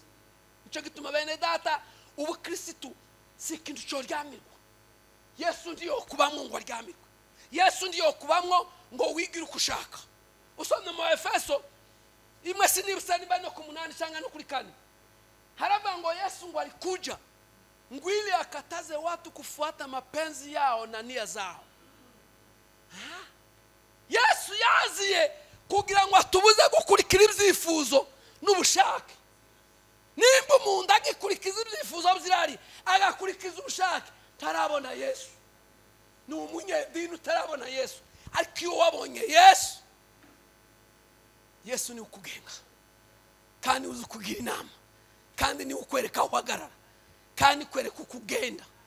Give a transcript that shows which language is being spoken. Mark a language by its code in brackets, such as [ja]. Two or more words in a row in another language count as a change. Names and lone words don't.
[rn] Nico gituma bene data ubu Kristo si ikintu cyo ryamirwa. Yesu ndiyo kubamwo ngo ryamirwa, Yesu ndiyo kubamwo ngo wigire uko ushaka. Usomye mu Efeso imwe sinibusani bano ku 8 cyangwa no kuri 4 haraba ngo Yesu ngo alikuja ngo [sw] ili akataze watu kufuata mapenzi yao na nia zao. [rn] Yesu yaziye kugira ngo atubuze gukurikira ibyifuzo n'ubushake. Nimba umuntu agikurikiza ibyifuzo byirari agakurikiza ubushake, tarabona Yesu. Ni umunyedini utarabona Yesu. Ariko iyo wabonye Yesu, Yesu ni ukugenga, kandi uzi kugira inama, kandi ni ukwereka aho uhagarara, kandi kwereka uko ugenda.